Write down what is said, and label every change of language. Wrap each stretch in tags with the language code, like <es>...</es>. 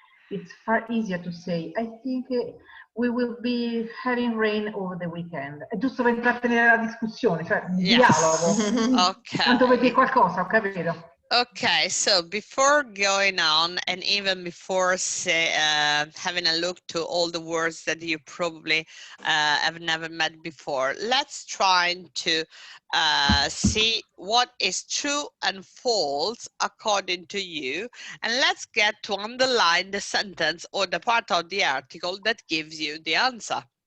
<en>It's far easier to say "I think we will be having rain over the weekend."</en> <it>È giusto per intrattenere la discussione, cioè dialogo.</it> <en>Okay.</en> <it>Tanto per dire qualcosa, ho capito.</it> <en>Okay, so before going on, and even before having a look to all the words that you probably have never met before, let's try to see what is true and false according to you, and let's get to underline the sentence or the part of the article that gives you the answer.</en>